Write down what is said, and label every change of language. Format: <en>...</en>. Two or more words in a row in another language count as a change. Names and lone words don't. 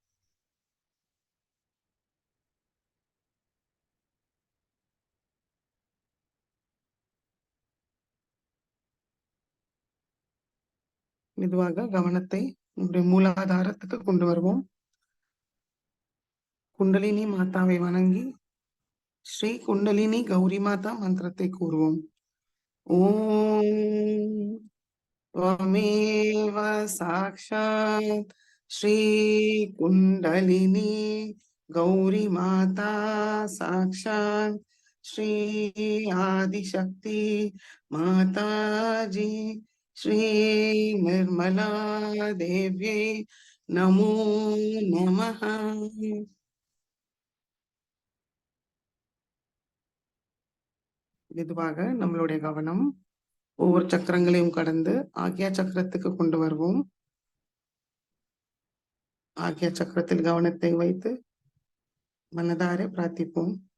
<ta>மெதுவாக கவனத்தை உங்களுடைய மூலாதாரத்துக்கு கொண்டு வருவோம். குண்டலினி மாதாவை வணங்கி ஸ்ரீ குண்டலினி கௌரி மாதா மந்திரத்தை கூறுவோம்.</ta> <sa>ஓம் त्वमेव साक्षात् श्री कुण्डलिनी गौरी माता साक्षात् श्री आदिशक्ति माताजी श्री निर्मला देव्यै नमो नमः.</sa> <ta>மெதுவாக நம்மளுடைய கவனம் ஒவ்வொரு சக்கரங்களையும் கடந்து ஆக்யா சக்கரத்துக்கு கொண்டு வருவோம். ஆக்யா சக்கரத்தில் கவனத்தை வைத்து மனதார பிரார்த்திப்போம்.</ta>